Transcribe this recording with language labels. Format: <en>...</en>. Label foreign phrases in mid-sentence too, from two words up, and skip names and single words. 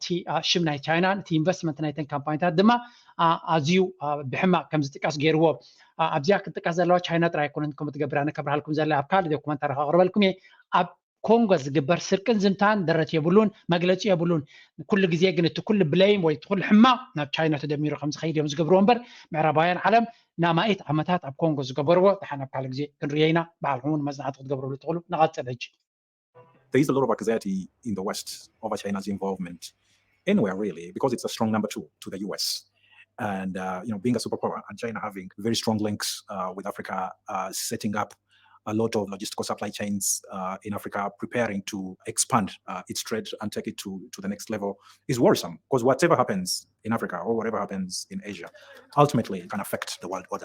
<ti>ሽም ናይ ቻይና ነቲ ኢንቨስትመንት ናይተን ካምፓኒታት ድማ ኣዝዩ ብሕማቅ ከም ዝጥቀስ ገይርዎ ኣብዚኣ ክትጥቀስ ዘለዋ ቻይና ጥራይ ኣይኮነን ከምኡ ትገብር ኣነ ከብርሃልኩም ዘላ ኣብ ካልእ ዶኩመንታሪ ከቕርበልኩም እየ ኣብ ኮንጎ ዝግበር ስርቅን ዝምታን ደረት የብሉን መግለፂ የብሉን ኩሉ ግዜ ግን እቲ ኩሉ ብሌም ወይ እቲ ኩሉ ሕማቅ ናብ ቻይና ተደሚሩ ከም ዝኸይድ እዮም ዝገብርዎ እምበር ምዕራባውያን ዓለም ንኣማኢት ዓመታት ኣብ ኮንጎ ዝገበርዎ ድሓን ኣብ ካልእ ግዜ ክንሪኦ ኢና በዓልኩም እውን መፅናዕቲ ክትገብርሉ ትኽእሉ ንቐፅል ሕጂ</ti> <en>There is a lot of anxiety in the West over China's involvement anywhere, really, because it's a strong number two to the US. And being a superpower and China having very strong links with Africa, setting up a lot of logistical supply chains in Africa, preparing to expand its trade and take it to the next level is worrisome, because whatever happens in Africa or whatever happens in Asia, ultimately it can affect the world order.</en>